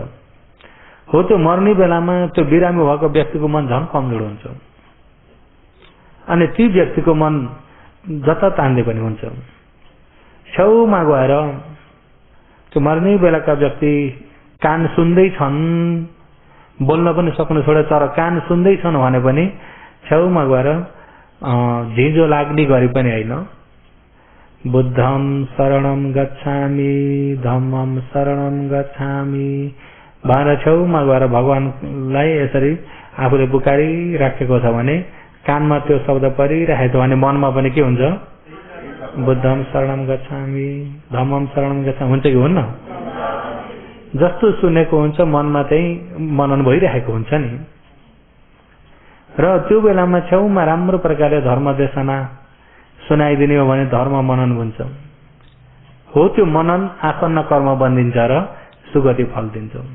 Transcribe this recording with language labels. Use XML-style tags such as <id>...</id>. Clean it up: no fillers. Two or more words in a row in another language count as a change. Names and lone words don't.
<ne>हो त्यो मर्ने बेलामा त्यो बिरामी भएको व्यक्तिको मन झन् कमजोर हुन्छ, अनि ती व्यक्तिको मन जता तान्दै पनि हुन्छ। छेउमा गएर त्यो मर्ने बेलाका व्यक्ति कान सुन्दै छन्, बोल्न पनि सक्नु छोडेर तर कान सुन्दै छन् भने पनि छेउमा गएर झिँजो लाग्ने गरी पनि होइन,</ne> <pi>बुद्धं शरणं गच्छामि धम्मं शरणं गच्छामि</pi> <ne>भनेर छेउमा गएर भगवानलाई यसरी आफूले पुकारिराखेको छ भने, कानमा त्यो शब्द परिराखेको छ भने मनमा पनि के हुन्छ?</ne> <pi>बुद्धं शरणं गच्छामि धम्मं शरणं गच्छामि</pi> <ne>हुन्छ कि हुन्न? जस्तो सुनेको हुन्छ मनमा चाहिँ मनन भइरहेको हुन्छ नि। र त्यो बेलामा छेउमा राम्रो प्रकारले धर्म देशना सुनाइदिने हो भने धर्म मनन हुन्छ। हो त्यो मनन आसन्न कर्म बनिन्छ र सुगति फल दिन्छ।</ne>